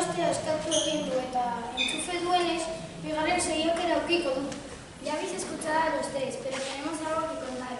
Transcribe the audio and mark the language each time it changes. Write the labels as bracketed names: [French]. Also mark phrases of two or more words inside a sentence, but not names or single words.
[Basque] eskatu egin du eta entxufe duenez, bigarren saiakera aukiko du. [Spanish] Ya habéis escuchado a los tres, pero tenemos algo que contaros.